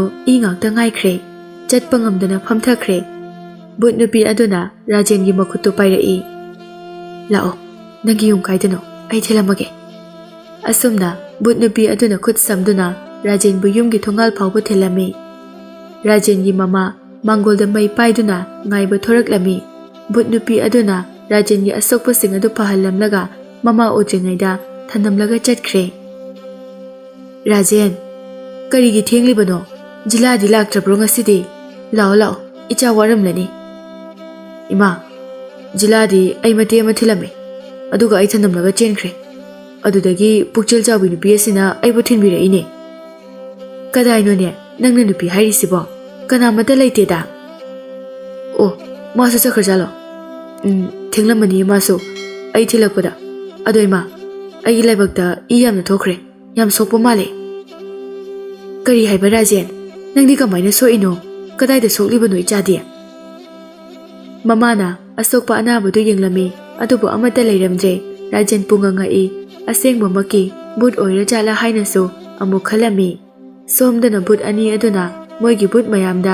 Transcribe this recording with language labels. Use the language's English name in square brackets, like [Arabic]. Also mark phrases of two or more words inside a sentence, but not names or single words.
[Manipuri] I ngakta ngaikhre chatpa ngamdana phamthakre but nupi aduna rajen gi makhutto pairai lao nangi yum kaidano ai thelamage asumna but nupi aduna khut samduna rajen bu yumgi thongal phawbu thelami rajen gi mama mangolda mai paiduna ngaiba thoraklami but nupi aduna rajen gi asokpa sing adu pahallamlaga mama ojringaida thanamlaga chatkhre rajen kari gi thenglibano jila dilak trabro ngasidi lao icha waramlani ima jila di ai mate ma thilame aduga ai thanamlaga chenkhre adudagi pukchel chawi nupi asina aibu thinbira ine kadaino ne nangna nupi hairisibo kana mata leite da oh masu chakhar jalo thenglamani masu ai thilakpada adoima ai laibakta I yamna thokre yam sokpa male kari haiba rajen nangdi kamaina soino kadai da soklibano ichadi mamana asokpa anabadu yenglami adubu amata leiramje rajen punganga I asengba maki but oira jala hainaso amuk khalami somdana but ani aduna moigi but mayamda